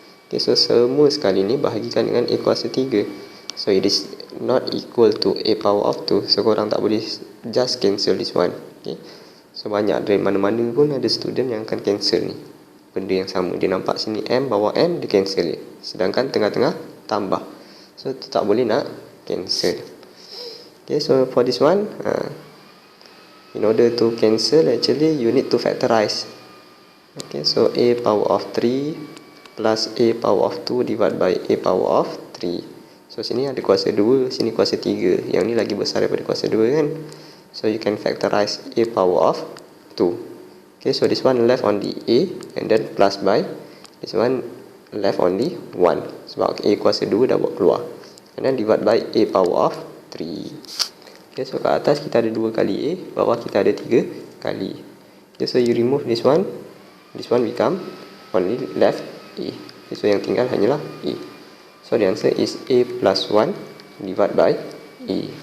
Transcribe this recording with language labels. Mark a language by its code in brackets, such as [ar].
[ms] Okay, so semua sekali ni bahagikan dengan A kuasa 3. [en] So it is not equal to A power of 2. So [ms] korang tak boleh [en] just cancel this one. Okay. [ms] So banyak dari mana-mana pun ada student yang akan cancel ni benda yang sama. Dia nampak sini M bawah N, dia cancel dia. Sedangkan tengah-tengah tambah. So tu tak boleh nak cancel. [en] Okay, so for this one, in order to cancel, actually you need to factorize. Okay, so A power of 3 plus A power of 2 divided by A power of 3. [ms] So sini ada kuasa 2, sini kuasa 3. Yang ni lagi besar daripada kuasa 2 kan. [en] So you can factorize A power of 2. Okay, so this one left only A, and then plus by this one left only 1. [ms] Sebab A kuasa 2 dah buat keluar. [en] And then divide by A power of 3. [ms] Okay, so kat atas kita ada 2 kali A, bawah kita ada 3 kali. [en] Okay, so you remove this one become only left A. Okay, so [ms] yang tinggal hanyalah A. [en] So the answer is A plus 1 divided by A.